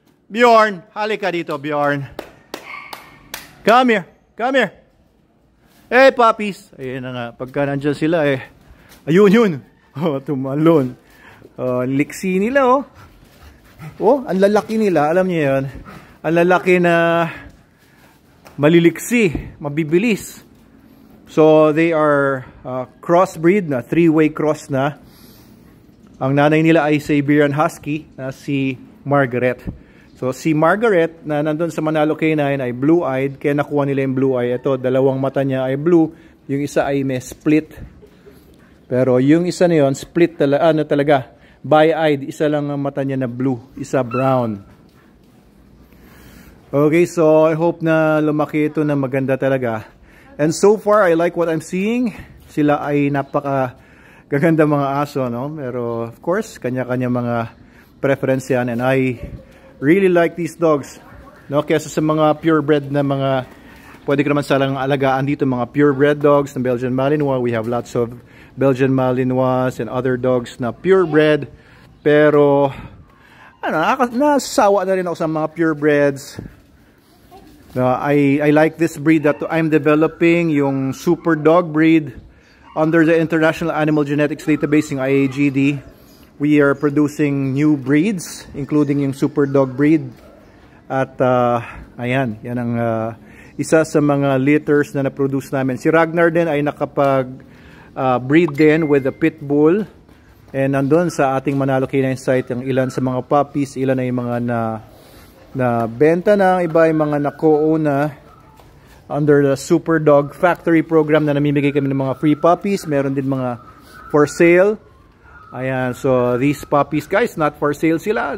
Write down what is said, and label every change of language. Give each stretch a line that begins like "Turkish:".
English: Bjorn,
Filipino: halika dito,
English: Bjorn. Come here, come here. Hey, puppies.
Filipino: Ayun na nga, pagka nandyan sila eh. Ayun yun. Tumalon. Liksi nila oh. Ang lalaki nila, alam niyo yun. Ang lalaki na maliliksi, mabibilis.
English: So they are crossbreed na, three-way cross na.
Filipino: Ang nanay nila ay Siberian Husky na si Margaret. So si Margaret na nandun sa Manalo Canine ay blue-eyed, kaya nakuha nila yung blue-eye. Ito, dalawang mata niya ay blue, yung isa ay may split. Pero yung isa na yun, split talaga, bi-eyed, isa lang ang mata niya na blue, isa brown.
English: Okay, so I hope
Filipino: na lumaki ito na maganda talaga.
English: And so far, I like what I'm seeing.
Filipino: Sila ay napaka-gaganda mga aso, no? Pero of course, kanya-kanya mga preference yan.
English: And I really like these dogs.
Filipino: No? Kesa sa mga purebred na mga, pwede ka naman salang alagaan dito, mga purebred dogs ng Belgian Malinois.
English: We have lots of Belgian Malinois and other dogs na purebred.
Filipino: Pero, nasasawa na rin ako sa mga purebreds.
English: I like this breed that I'm developing, yung super dog breed under the International Animal Genetics Database, yung IAGD. We are producing new breeds, including yung super dog breed.
Filipino: At ayan, yan ang isa sa mga litters na na-produce namin. Si Ragnar din ay nakapag-breed din
English: with a pit bull.
Filipino: And nandun sa ating Manalo Canine site, ang ilan sa mga puppies, ilan ay mga na benta na, iba ay mga na-co-own na under the Super Dog Factory program na namimigay kami ng mga free puppies. Meron din mga for sale.
English: Ayan, so these puppies guys, not for sale sila.